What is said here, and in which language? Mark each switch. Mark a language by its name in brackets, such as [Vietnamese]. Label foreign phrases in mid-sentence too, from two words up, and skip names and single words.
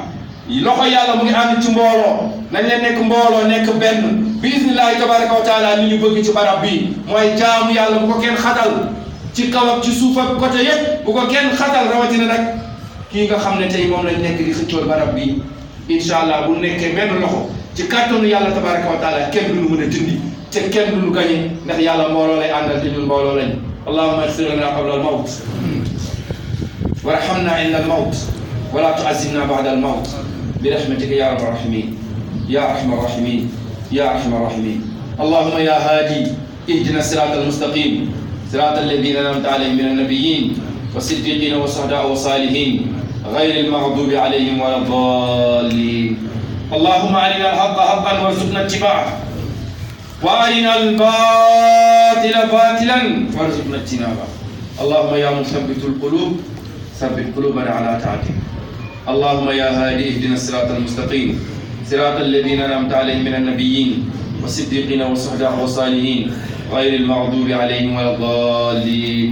[Wolof] loxo yàlla mu ngi ànd ci mbooloo nañ leen nekk mbooloo nekk benn bi [Arabic] بإذن الله تبارك وتعالى [Wolof] li ñu bëgg ci barab bi mooy jaamu yàlla bu ko kenn xatal ci kaw ak ci suuf ak côté yëpp bu ko kenn xatal rawatina nag kii nga xam ne tey moom lañ nekk di xëccool barab bi [Arabic] إن شاء الله [Wolof] bu nekkee benn loxo ci kàttanu yàlla [Arabic] تبارك وتعالى [Wolof] kenn du ñu mën a dindi te kenn du ñu gañe ndax yàlla mbooloo lay àndal te ñun mbooloo lañ [Arabic] اللهم اغفر لنا قبل الموت وارحمنا عند الموت ولا تعذبنا بعد الموت برحمتك يا رب الراحمين يا أرحم الراحمين يا أرحم الراحمين ya arhamar rahimin اللهم يا هادي اهدنا الصراط المستقيم صراط الذين أنعمت عليهم من النبيين والصديقين والشهداء والصالحين غير المغضوب عليهم ولا الضالين اللهم أرنا الحق حقا وارزقنا اتباعه وأرنا الباطل باطلا وارزقنا اجتنابه اللهم يا مثبت القلوب ثبت قلوبنا على طاعتك اللهم يا هادي اهدنا الصراط المستقيم صراط الذين أنعمت عليهم من النبيين والصديقين والشهداء والصالحين غير المغضوب عليهم ولا الضالين آمين.